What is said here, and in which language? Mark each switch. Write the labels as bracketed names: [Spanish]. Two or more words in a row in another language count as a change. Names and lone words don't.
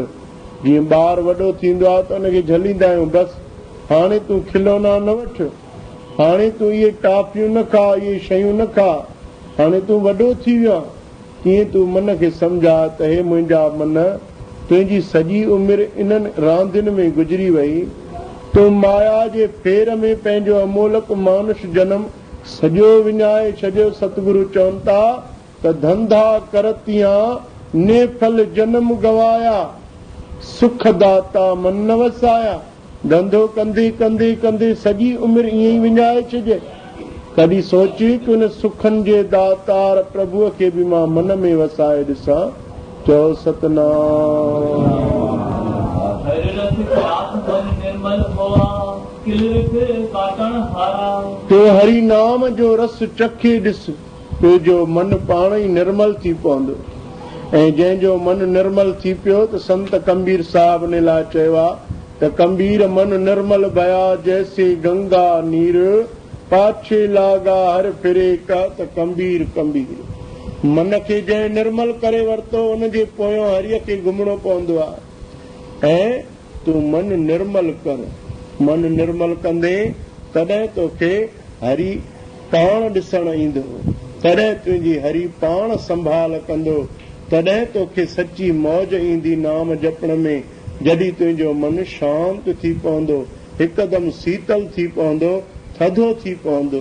[Sindhi] जीअं ॿार वॾो थींदो आहे त हुनखे झलींदा आहियूं, बसि हाणे तूं खिलौना न वठ, हाणे तूं इहे टॉफियूं न खा, इहे शयूं न खा, हाणे तूं वॾो थी वियो आहे। तीअं तूं मन खे सम्झा त हे मुंहिंजा मन, तुंहिंजी सॼी उमिरि इन्हनि रांदियुनि में गुज़री वई। तूं माया जे फेर में पंहिंजो अमोलक मानुष जनम सॼो विञाए छॾियो। सतगुरु चवनि था त [Punjabi] ਧੰਧਾ ਕਰਤਿਆਂ ਨੇ ਫਲ ਜਨਮ ਗਵਾਇਆ, ਸੁਖ ਦਾਤਾ ਮਨ ਨ ਵਸਾਇਆ। [Sindhi] धंधो कंदे कंदे कंदे सॼी उमिरि ईअं ई विञाए छॾे। कॾहिं सोची कि उन सुखनि जे दातार प्रभुअ खे बि मां मन में वसाए ॾिसां। चओ सतनाम। तो हरि नाम जो रस चखे ॾिस, तुंहिंजो मन पाण ई निर्मल थी पवंदो। ऐं जंहिंजो मन निर्मल थी पियो त संत कबीर साहिब ने लाइ चयो आहे त [Hindi] कबीर मन निर्मल भया जैसे गंगा नीर, पाछे लागा हर फिरे का। [Sindhi] त कबीर कबीर मन खे जंहिं निर्मल करे वरितो, उनजे पोयों हरिय खे घुमणो पवंदो आहे। ऐं तूं मन निर्मल कर। मन निर्मल कंदे तॾहिं तोखे हरि पाण ॾिसण ईंदो, तॾहिं तुंहिंजी हरि पाण संभाल कंदो, तॾहिं तोखे सची मौज ईंदी नाम जपण में। जॾहिं तुंहिंजो मन शांत थी पवंदो, हिकदमि शीतल थी पवंदो, थधो थी पवंदो।